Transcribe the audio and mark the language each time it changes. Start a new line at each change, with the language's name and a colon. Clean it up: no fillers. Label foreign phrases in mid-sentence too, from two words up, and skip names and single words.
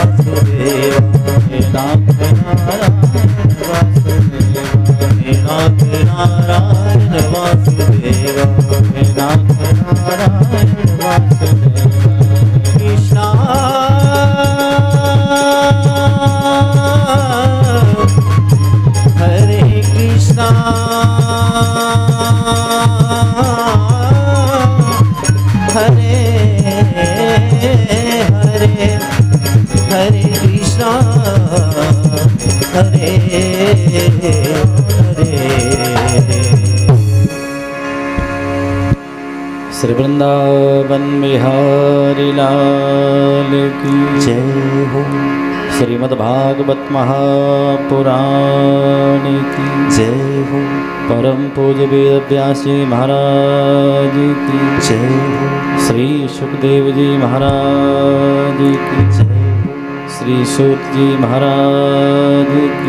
Hindi: वासुदेवा हे नाथ नारायण वासुदेवा हे नाथ नारायण वासुदेवा हे नाथ नारायण वासुदेवा कृष्णा हरे कृष्णा हरे हरे हरे कृष्णा हरे हरे श्री वृंदावन बिहारी लाल की जय हो श्रीमद्भागवत महापुराण की जय हो परम पूज्य वेद व्यास जी महाराज की जय हो श्री सुखदेव जी महाराज की जय हो श्री सूत जी महाराज की